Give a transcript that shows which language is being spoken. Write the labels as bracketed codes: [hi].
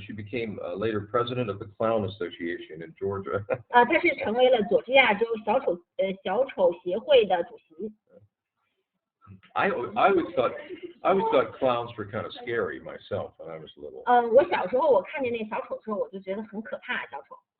[en] She became later president of the Clown Association in Georgia. [zh] 他是成为了佐治亚州小丑协会的主席。 [en] I always thought clowns were kind of scary myself when I was little. [zh] 我小时候我看见那小丑的时候，我就觉得很可怕，小丑。